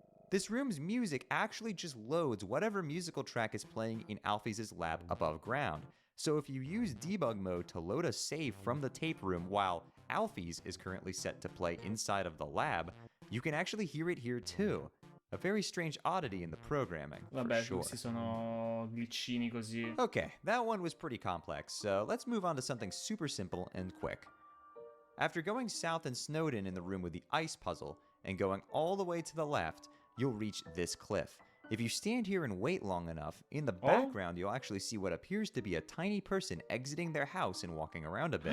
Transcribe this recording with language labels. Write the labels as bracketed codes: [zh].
[en] This room's music actually just loads whatever musical track is playing in Alphys' lab above ground. So if you use debug mode to load a save from the tape room while Alphys is currently set to play inside of the lab, you can actually hear it here too. A very strange oddity in the programming, [it] Vabbè, [en] for sure. [it] questi sono glitchini così. [en] Okay, that one was pretty complex, so let's move on to something super simple and quick. After going south in Snowdin in the room with the ice puzzle, and going all the way to the left, you'll reach this cliff. If you stand here and wait long enough, in the background you'll actually see what appears to be a tiny person exiting their house and walking around a bit.